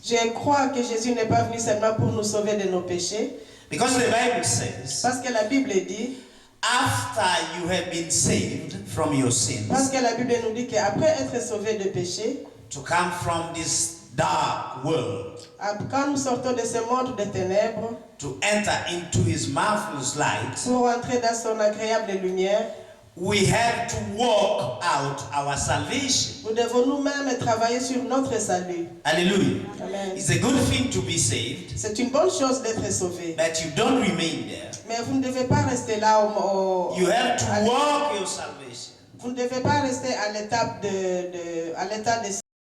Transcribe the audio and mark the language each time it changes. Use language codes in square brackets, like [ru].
[fr] Je crois que Jésus n'est pas venu seulement pour nous sauver de nos péchés. [en] Because the Bible says, [fr] Parce que la Bible dit, [en] after you have been saved from your sins, [fr] parce que la Bible nous dit qu'après être sauvé de péché, [en] to come from this dark world, [fr] quand nous sortons de ce monde de ténèbres, [en] to enter into his marvelous light, [fr] pour entrer dans son agréable lumière, [en] we have to work out our salvation. [fr] nous devons nous-mêmes travailler sur notre salut. Hallelujah. Amen. [en] It's a good thing to be saved, [fr] C'est une bonne chose d'être sauvé. [en] but you don't remain there. [fr] Mais vous ne devez pas rester là [en] You have to work your salvation. [fr] vous ne devez pas rester à l'état de